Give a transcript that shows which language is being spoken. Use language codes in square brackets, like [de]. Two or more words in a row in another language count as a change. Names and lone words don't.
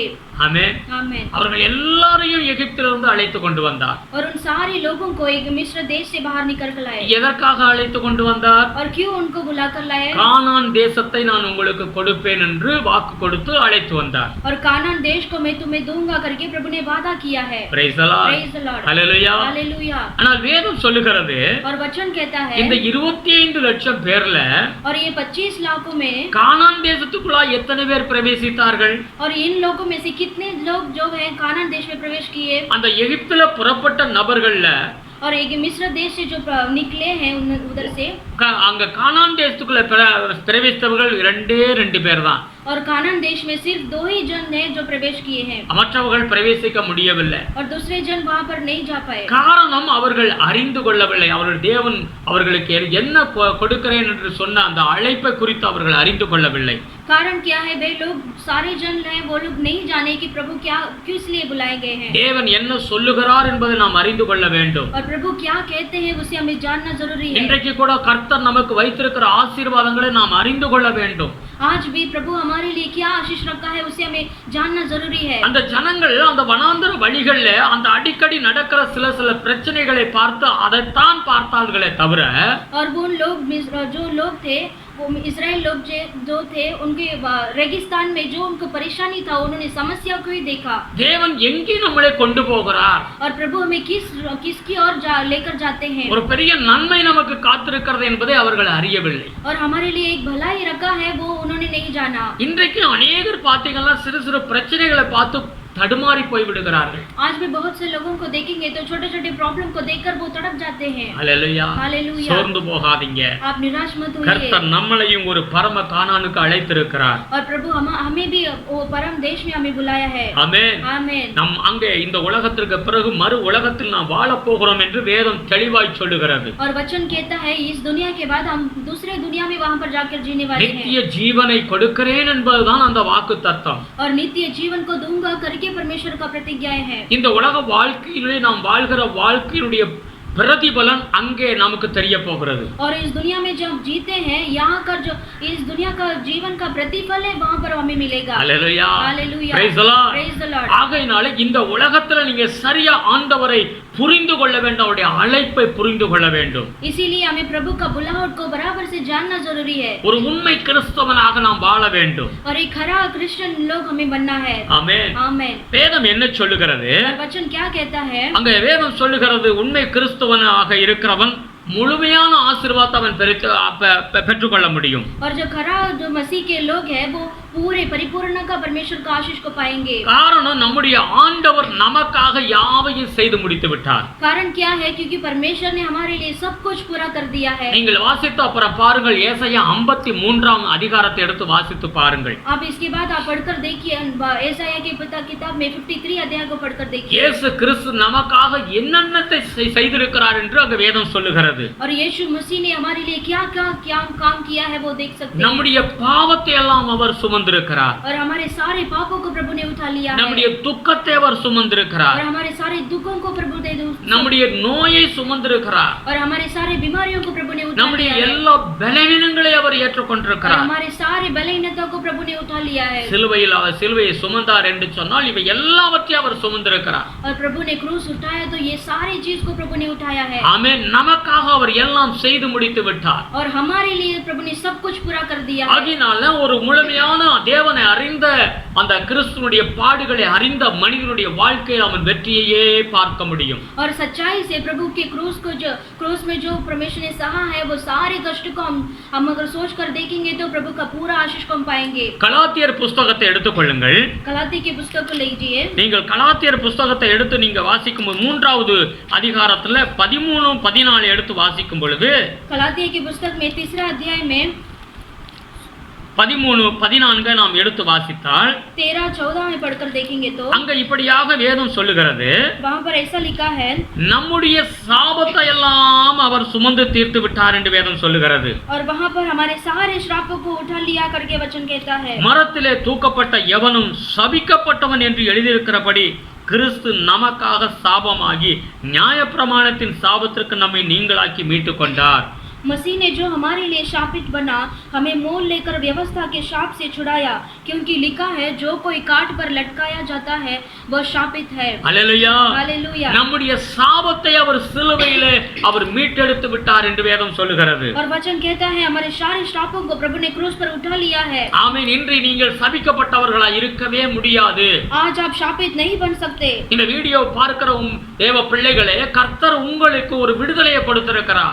[ta] ஆமென். [hi] आमीन. [ta] அவர்கள் எல்லாரையும் எகிப்திலிருந்து அழைத்து கொண்டு வந்தார். [hi] और उन सारे लोगों को एक मिस्र देश से बाहर निकल कर लाए. [ta] எதற்காக அழைத்து கொண்டு வந்தார்? [hi] और क्यों उनको बुलाकर लाए? [ta] கானான் தேசத்தை நான் உங்களுக்கு கொடுப்பேன் என்று வாக்கு கொடுத்து அழைத்து வந்தார். [hi] और कानान देश को मैं तुम्हें दूंगा करके प्रभु ने वादा किया है. [en] Praise the Lord. Praise the Lord. Hallelujah. Hallelujah. [ta] ஆனால் வேதம் சொல்லுகிறது [hi] और वचन कहता है [ta] இந்த 25 லட்சம் பேர்ல [hi] और ये 25 लाखों में [ta] கானான் தேசத்துக்குள்ள எத்தனை பேர் பிரவேசித்தார்கள்? [hi] और इन लोगों में से कितने लोग जो है कानान देश में प्रवेश किए? [ta] அந்த எகிப்துல புறப்பட்ட நபர்கள்ல [hi] और एक मिस्र देश से जो निकले हैं उधर से [ta] அங்க கானான் தேசத்துக்குள்ள பிரவேசித்தவர்கள் 2 பேர் தான். [hi] और कानान देश में सिर्फ 2 ही जन हैं जो प्रवेश किए हैं. [ta] மற்றவர்கள் பிரவேசிக்க முடியவில்லை. [hi] और दूसरे जन वहां पर नहीं जा पाए. [ta] காரணம் அவர்கள் அறிந்து கொள்ளவில்லை. அவர்கள் தேவன் அவர்களுக்கு என்ன கொடுக்கிறேன் என்று சொன்ன அந்த அழைப்பை குறித்து அவர்கள் அறிந்து கொள்ளவில்லை. [hi] कारण क्या है? वे लोग सारे जन हैं वो लोग नहीं जाने कि प्रभु क्या किस लिए बुलाए गए हैं. [ta] தேவன் என்ன சொல்லுகிறார் என்பதை நாம் அறிந்து கொள்ள வேண்டும். [hi] और प्रभु क्या कहते हैं उसे हमें जानना जरूरी है. [ta] இன்றைக்கு கூட கர்த்தர் நமக்கு வைத்திருக்கிற ஆசீர்வாதங்களை நாம் அறிந்து கொள்ள வேண்டும். [hi] आज भी प्रभु हमारे लिए क्या आशीष रखा है उसे हमें जानना जरूरी है. [ta] அந்த ஜனங்கள் அந்த வனாந்தர வழிகளில் அந்த அடிக்கடி நடக்கிற சில பிரச்சனைகளை பார்த்து அதைத்தான் பார்த்தார்களே தவிர [hi] और वो लोग जो लोग थे वो इजराइल लोग जो थे उनके रेगिस्तान में जो उनको परेशानी था उन्होंने समस्या को ही देखा. [ta] தேவன் எங்கே நம்மளை கொண்டு போகிறார்? [hi] और प्रभु हमें किसकी ओर लेकर जाते हैं. [ta] ஒரு பெரிய நன்மை நமக்கு காத்திருக்கிறது என்பதை அவர்கள் அறியவில்லை. [hi] और हमारे लिए एक भलाई रखा है वो उन्होंने नहीं जाना. [ta] இன்றைக்கு अनेகர் பாத்தீங்கன்னா சிறு பிரச்சனைகளை பார்த்து தடுமாறி போய் விடுகிறார்கள். [hi] आज भी बहुत से लोगों को देखेंगे तो छोटे-छोटे प्रॉब्लम को देखकर वो तड़प जाते हैं. हालेलुया. हालेलुया. [ta] சோர்ந்து போகாதீங்க. [hi] आप निराश मत होइए. [ta] கர்த்தர் நம்மளையும் ஒரு பரம கானானுக்கு அழைத்திருக்கிறார். [hi] और प्रभु हमें भी वो परम देश में हमें बुलाया है. [ta] ஆமென். [hi] आमीन. [ta] நம் அங்கே இந்த உலகத்திற்கு பிறகு மறு உலகத்தில் நாம் வாழ போகிறோம் என்று வேதம் தெளிவாய் சொல்லுகிறது. [hi] और वचन कहता है इस दुनिया के बाद हम दूसरे दुनिया में वहां पर जाकर जीने वाले हैं. [ta] நித்திய ஜீவனை கொடுக்கிறேன் என்பதுதான் அந்த வாக்குத்தத்தம். [hi] और नित्य जीवन को दूंगा करके परमेश्वर का प्रतिज्ञाएं है. [ta] இந்த உலக வாழ்க்கையிலே நாம் வாழ்கிற வாழ்க்கையினுடைய பிரதிபலன் அங்கே நமக்கு தெரிய போகிறது. [hi] और इस दुनिया में जब जीते हैं यहाँ का जो इस दुनिया का जीवन का प्रतिफल है वहाँ पर हमें मिलेगा. हालेलुया. हालेलुया. [en] Praise the Lord. Praise the Lord. [ta] ஆகையினால இந்த உலகத்துல நீங்க சரியா ஆண்டவரை புரிந்து கொள்ள வேண்டும், அவருடைய அழைப்பை புரிந்து கொள்ள வேண்டும். [hi] इसीलिए हमें प्रभु का बुलाहट को बराबर से जानना जरूरी है. [ta] ஒரு உண்மை கிறிஸ்தவனாக நாம் வாழ வேண்டும். [hi] और एक खरा क्रिश्चियन लोग हमें बनना है. [ta] ஆமென். [hi] आमीन. [ta] வேதம் என்ன சொல்லுகிறது? [hi] वचन क्या कहता है? [ta] அங்க வேதம் சொல்லுகிறது உண்மை கிறிஸ்தவனாக இருக்கிறவன் முழுமையான ஆசீர்வாதத்தை அவன் பெற்றுக்கொள்ள முடியும். [hi] और जो खरा जो मसीह के लोग हैं वो पूरे परिपूर्ण का परमेश्वर का आशीष को पाएंगे. [ta] காரணம் நம்முடைய ஆண்டவர் நமக்காக யாவையும் செய்து முடித்து விட்டார். [hi] कारण क्या है? क्योंकि परमेश्वर ने हमारे लिए सब कुछ पूरा कर दिया है. [ta] நீங்கள் வாசித்து அப்புறம் பாருங்கள், ஏசாயா 53ஆம் அதிகாரத்தை எடுத்து வாசித்து பாருங்கள். [hi] आप इसके बाद आप पढ़कर देखिए ஏசாயா की किताब में 53 अध्याय को पढ़कर देखिए. [ta] இயேசு கிறிஸ்து நமக்காக என்னென்னத்தை செய்திருக்கிறார் என்று அங்க வேதம் சொல்லுகிறது. [hi] और यीशु मसीह ने हमारे लिए क्या क्या काम किया है वो देख सकते हैं. [ta] நம்முடைய பாவத்தை எல்லாம் அவர் சுமந்து சுமந்திருக்கிறார். [hi] और हमारे सारे पापों को प्रभु ने उठा लिया है [ta] நம்முடைய துக்கத்தை அவர் சுமந்திருக்கிறார். [hi] और हमारे सारे दुखों को प्रभु दे दो [ta] நம்முடைய நோயை சுமந்திருக்கிறார். [hi] और हमारे सारे बीमारियों को प्रभु ने उठा [ta] நம்முடைய [hi] लिया है [ta] எல்லா பலவீனங்களை அவர் [hi] और [ta] ஏற்றுக்கொண்டிருக்கிறார். [hi] हमारे सारे बलहीनता को प्रभु ने उठा लिया है [ta] சிலுவையில் அவர் சிலுவையை சுமந்தார் என்று சொன்னால் இவை எல்லாவற்றையும் அவர் சுமந்திருக்கிறார். [hi] और प्रभु ने क्रूस उठाया तो ये सारी चीज को प्रभु ने उठाया है [ta] ஆமென். நமக்காக அவர் எல்லாம் செய்து முடித்து விட்டார். [hi] और हमारे लिए प्रभु ने सब कुछ पूरा कर दिया है [ta] ஆகினால ஒரு முழுமையான தேவனை அறிந்த அந்த கிறிஸ்துவுடைய பாடுகளை அறிந்த மனிதனுடைய வாழ்க்கையில் அவன் வெற்றியையே பார்க்க முடியும். [hi] और सच्चाई से प्रभु के क्रूस में जो परमेश्वर ने सहा है वो सारे कष्ट को हम अगर सोच कर देखेंगे तो प्रभु का पूरा आशीष को हम पाएंगे. [ta] கலாத்தியர் புஸ்தகத்தை எடுத்துக்கொள்ளுங்கள். [hi] गलाती के पुस्तक को लीजिए. [ta] நீங்கள் கலாத்தியர் புஸ்தகத்தை எடுத்து நீங்க வாசிக்கும் 3வது அதிகாரத்துல 13 14 எடுத்து வாசிக்கும் பொழுது [hi] गलाती की पुस्तक में 3 अध्याय में [ta] 13 14 நாம் எடுத்து வாசித்தால் [hi] 13 14 में पढ़कर देखेंगे तो [ta] அங்க இப்படியாக வேதம் சொல்லுகிறது, [hi] वहां पर ऐसा लिखा है [ta] நம்முடைய சாபத்தை எல்லாம் அவர் சுமந்து தீர்த்து விட்டார் என்று வேதம் சொல்லுகிறது. [hi] और वहां पर हमारे सारे श्रापों को उठा लिया करके वचन कहता है. [ta] மரத்திலே தூக்கப்பட்ட எவனும் சபிக்கப்பட்டவன் என்று எழுதியிருக்கிறபடி கிறிஸ்து நமக்காக சாபமாகி நியாயப்பிரமாணத்தின் சாபத்திற்கு நம்மை நீங்களாக்கி மீட்டுக் கொண்டார். [hi] मसीह ने जो हमारे लिए शापित बना हमें मोल लेकर व्यवस्था के शाप से छुड़ाया क्योंकि लिखा है जो कोई काट पर लटकाया जाता है वह शापित है. [ta] அல்லேலூயா. [hi] हालेलुया. [ta] நம்முடைய சாபத்தை அவர் சிலுவையிலே அவர் மீட்டெடுத்து விட்டார் என்று வேதம் சொல்லுகிறது. [hi] और वचन कहता है हमारे सारे श्रापों को प्रभु ने क्रूस पर उठा लिया है. [ta] ஆமென். இன்று நீங்கள் சபிக்கப்பட்டவர்களாய் இருக்கவே முடியாது. [hi] आज आप शापित नहीं बन सकते. [ta] இந்த வீடியோ பார்க்கிற தேவ பிள்ளைகளே, கர்த்தர் உங்களுக்கு ஒரு விடுதலையை கொடுத்திருக்கிறார்.